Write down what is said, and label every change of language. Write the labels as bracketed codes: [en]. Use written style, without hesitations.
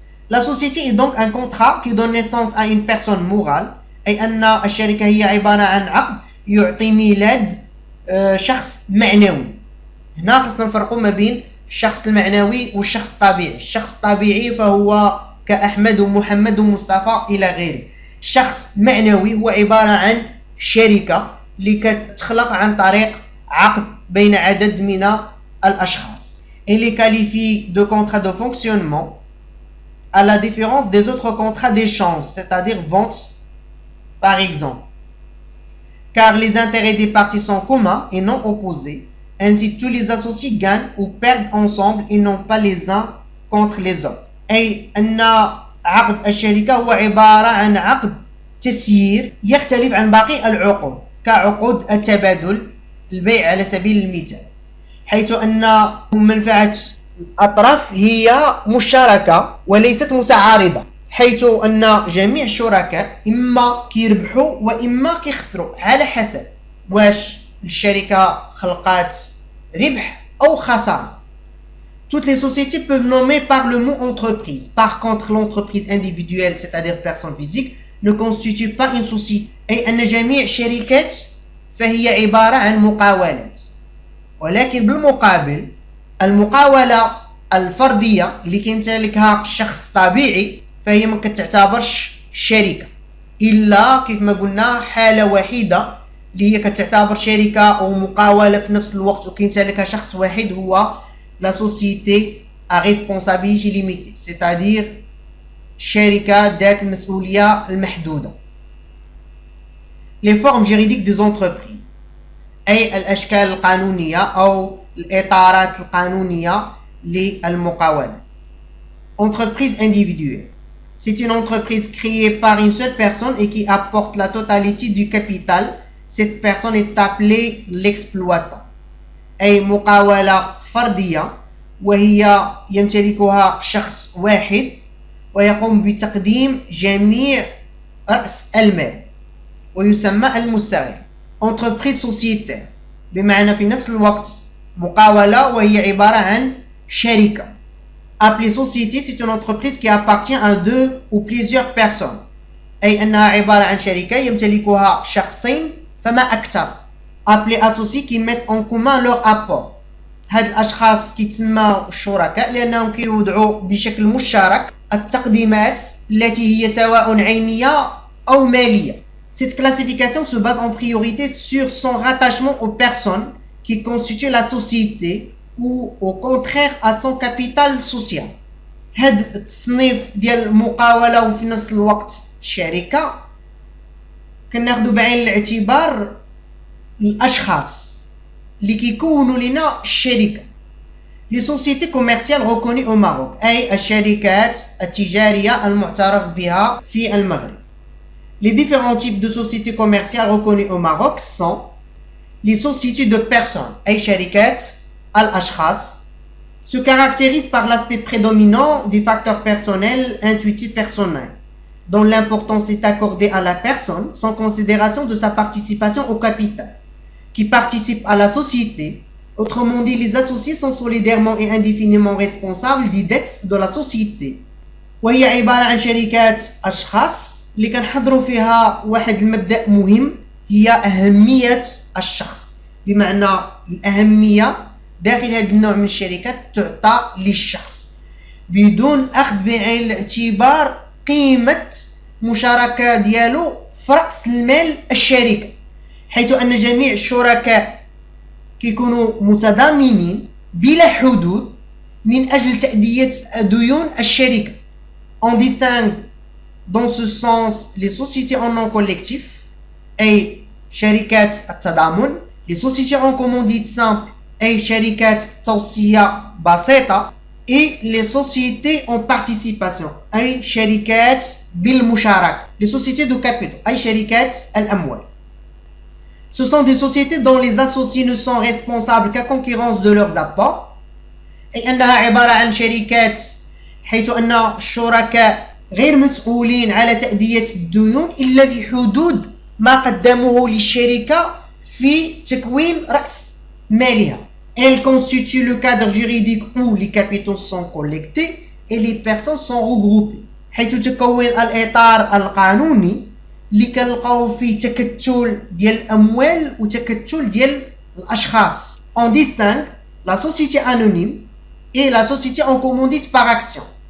[fr] La société est donc un contrat qui donne naissance à une personne morale, [ar] أي أن الشركة هي عبارة عن عقد يعطي ميلاد شخص معنوي. هنا خصنا نفرقوا ما بين الشخص المعنوي والشخص الطبيعي. الشخص الطبيعي فهو كأحمد ومحمد ومصطفى إلى غيره. شخص معنوي هو عبارة عن شركة اللي كتخلق عن طريق عقد بين عدد من الأشخاص. [fr] Elle est qualifiée de contrat de fonctionnement à la différence des autres contrats d'échange, c'est-à-dire vente par exemple. Car les intérêts des parties sont communs et non opposés, Ainsi, tous les associés gagnent ou perdent ensemble et non pas les uns contre les autres. [ar] أي أن عقد الشركة هو عبارة عن عقد تسيير يختلف عن باقي العقود كعقود التبادل البيع على سبيل المثال، حيث أن منفعة الأطراف هي مشتركة وليست متعارضة، حيث أن جميع الشركاء إما كيربحوا وإما كيخسروا على حسب واش الشركة خلقات ربح أو خسارة. [fr] Toutes les sociétés peuvent nommer par le mot entreprise. Par contre, l'entreprise individuelle, c'est-à-dire personne physique, ne constitue pas une société. [ar] أي أن جميع الشركات فهي عبارة عن مقاولات. ولكن بالمقابل المقاولة الفردية اللي كيمتلكها شخص طبيعي فهي ما كتعتبرش شركة، إلا كيف ما قلنا حالة وحيدة اللي هي كتعتبر شركة أو مقاولة في نفس الوقت وكيمتلكها شخص واحد، هو [fr] la société à responsabilité limitée, c'est-à-dire [ar] شركة ذات المسؤولية المحدودة. [fr] Les formes juridiques des entreprises [ar] أي الأشكال القانونية أو الإطارات القانونية للمقاولة. [fr] Entreprise individuelle, c'est une entreprise créée par une seule personne et qui apporte la totalité du capital. Cette personne est appelée l'exploitant. [ar] أي مقاولة فردية وهي يمتلكها شخص واحد ويقوم بتقديم جميع رأس المال ويسمى المستغل. [fr] Entreprise sociétaire [ar] بمعنى في نفس الوقت مقاولة وهي عبارة عن شركة. [fr] Appelée société, c'est une entreprise qui appartient à deux ou plusieurs personnes، [ar] أي أنها عبارة عن شركة يمتلكها شخصين فما أكثر. [fr] Appelés associés qui mettent en commun leur apport. [ar] هاد الأشخاص كيتسموا الشركاء لأنهم كيوضعوا بشكل مشترك التقديمات التي هي سواء عينية أو مالية. [fr] Cette classification se base en priorité sur son rattachement aux personnes qui constituent la société ou au contraire à son capital social. [ar] هاد التصنيف ديال المقاولة وفي نفس الوقت الشركة كناخدو بعين الاعتبار الأشخاص اللي كيكونوا لنا الشركة. [fr] Les sociétés commerciales reconnues au Maroc [ar] أي الشركات التجارية المعترف بها في المغرب. [fr] Les différents types de sociétés commerciales reconnues au Maroc sont les sociétés de personnes [ar] أي شركات الأشخاص [fr] se caractérisent par l'aspect prédominant des facteurs personnels intuitifs personnels dont l'importance est accordée à la personne sans considération de sa participation au capital qui participe à la société. Autrement dit, les associés sont solidairement et indéfiniment responsables des dettes de la société. [ar] وهي عبارة عن شركات أشخاص اللي كنحضروا فيها واحد المبدأ مهم هي أهمية الشخص، بمعنى الأهمية داخل هذا النوع من الشركات تعطى للشخص بدون أخذ بعين الاعتبار قيمة مشاركة ديالو في رأس المال الشركة، حيث أن جميع الشركاء كيكونوا متضامنين بلا حدود من أجل تأدية ديون الشركة. [fr] On distingue dans ce sens les sociétés en nom collectif [ar] أي شركات التضامن، [fr] les sociétés en commandite simple [ar] أي شركات توصية بسيطة، [fr] et les sociétés en participation [ar] أي شركات بالمشاركة، [fr] les sociétés de capitaux [ar] أي شركات الأموال. [fr] Ce sont des sociétés dont les associés ne sont responsables qu'à concurrence de leurs apports، [ar] أي أنها عبارة عن شركات حيث أن الشركاء غير مسؤولين على تأدية الديون إلا في حدود ما قدموه للشركة في تكوين رأس مالها. [fr] Elle constitue le cadre juridique où les capitaux sont collectés et les personnes sont regroupées، [ar] حيث تكون الإطار القانوني اللي كنلقاو فيه تكتل ديال الأموال وتكتل ديال الأشخاص. [fr] On distingue la société anonyme et la société en commandite par action.